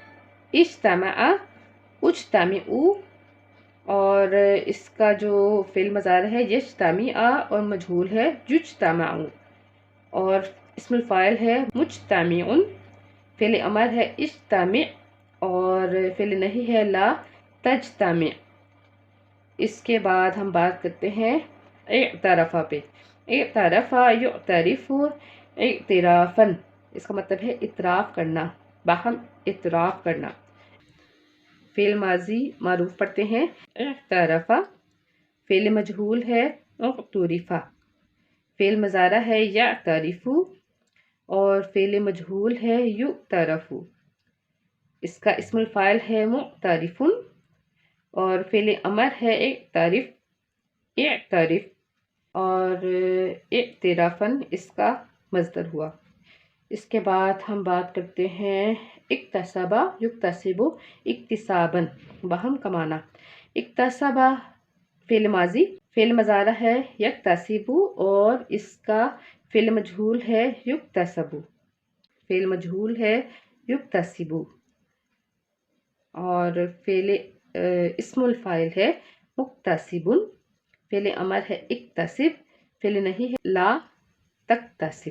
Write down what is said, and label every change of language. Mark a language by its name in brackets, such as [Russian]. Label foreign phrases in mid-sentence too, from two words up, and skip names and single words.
[Arabic] اجتمع اجتمع، [Urdu] اور اس کا جو فعل مضارع ہے یجتمع، اور مجہول ہے یجتمع، اور اسم الفاعل ہے مجتمع، فعل امر ہے اجتمع، اور فعل نہیں ہے [Arabic] لا تجتمع۔ [Urdu] اس کے بعد ہم بات کرتے ہیں اعترفا پہ۔ [Arabic] اعترفا یعترف اعترافا، [Urdu] اس کا مطلب ہے اعتراف کرنا، باہم اعتراف کرنا۔ فعل ماضی معروف پڑھتے ہیں اعترفا، فعل مجہول ہے اعترفا، فعل مضارع ہے یعترف، اور فعل مجہول ہے یعترف، اس کا اسم الفاعل ہے معترف، اور فعل امر ہے [Arabic] اعترف، اعترف، [Urdu] اور اعترافاً اس کا مصدر ہوا۔ اس کے بعد ہم بات کرتے ہیں [Arabic] اکتسبا یکتسب اکتساباً، [Urdu] باہم کمانا۔ اکتسبا فعل ماضی، فعل مضارع ہے یکتسب، اور اس کا فعل مجہول ہے یکتسب، فعل مجہول ہے یکتسب، اور فعل اسم الفاعل ہے مکتسب، فعل امر ہے اکتسب، فعل نہیں ہے [Arabic] لا تکتسب۔